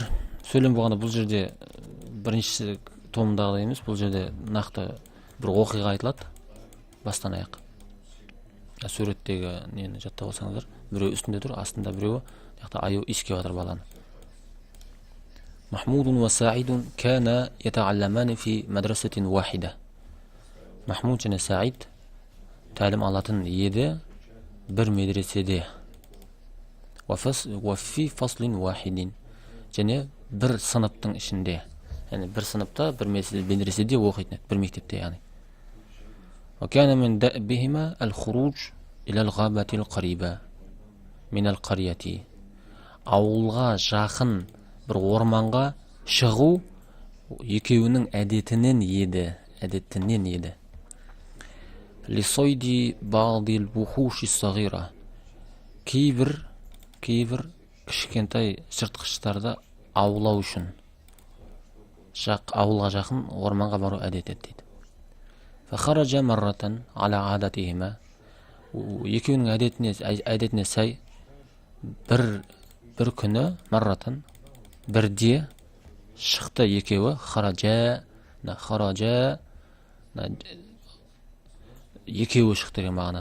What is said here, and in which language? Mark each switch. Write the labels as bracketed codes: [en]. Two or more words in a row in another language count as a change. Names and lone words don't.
[kk] Сөйлем болғанда бұл жерде бірінші томдағыдай емес, бұл жерде нақты бір оқиға айтылады бастан аяқ. Суреттегі нені жаттап алсаңыздар, біреу үстінде тұр, астында біреуі, яқта аю иіскеп жатыр баланы. [ar] محمود وسعيد كانا يتعلمان في مدرسة واحدة. [kk] Махмуд және Саид тәлім алатын еді бір медреседе. [ar] وفي فصل واحد. [kk] Және бір сыныптың ішінде. Яғни бір сыныпта, бір медреседе оқитын, бір мектепте яғни. [ar] وكان من دأبهما الخروج إلى الغابة القريبة من القرية. [kk] Ауылға жақын бір орманға шығу екеуінің әдетінен еді. [ar] لصيد بعض الوحوش الصغيرة. [kk] Кейбір кішкентай жыртқыштарды аулау үшін ауылға жақын орманға бару әдет еді дейді. [ar] فخرج مرة على عادتهما. [kk] Екеуінің әдетіне сай бір күні маррatan бірде шықты екеуі. Хараджа екеуі шықты деген мағына.